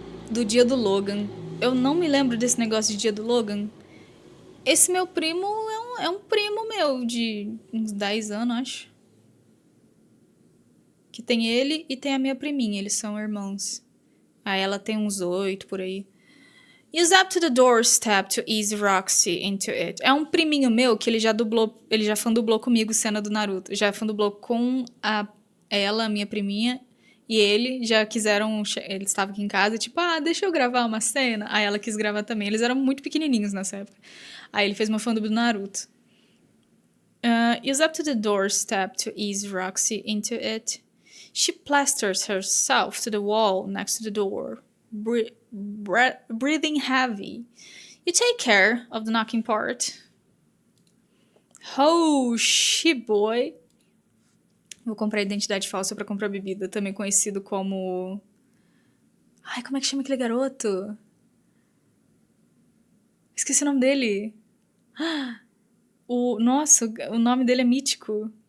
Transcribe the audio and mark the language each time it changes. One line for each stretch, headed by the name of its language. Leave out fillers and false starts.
Portuguese: Do dia do Logan. Eu não me lembro desse negócio de dia do Logan. Esse meu primo é um primo meu, de uns 10 anos, acho. Que tem ele e tem a minha priminha, eles são irmãos. Ela tem uns 8 por aí.
English: Use up to the doorstep to ease Roxy into it.
Portuguese: É um priminho meu que ele já fandublou comigo cena do Naruto. Já fandublou com ela, minha priminha, e ele já quiseram... Ele estava aqui em casa, tipo, deixa eu gravar uma cena. Aí ela quis gravar também. Eles eram muito pequenininhos nessa época. Aí ele fez uma fandub do Naruto.
English: Use up to the doorstep to ease Roxy into it. She plasters herself to the wall next to the door, breathing heavy. You take care of the knocking part. Oh, shit, boy.
Portuguese: Vou comprar identidade falsa pra comprar bebida, também conhecido como... Ai, como é que chama aquele garoto? Esqueci o nome dele. Nossa, o nome dele é mítico.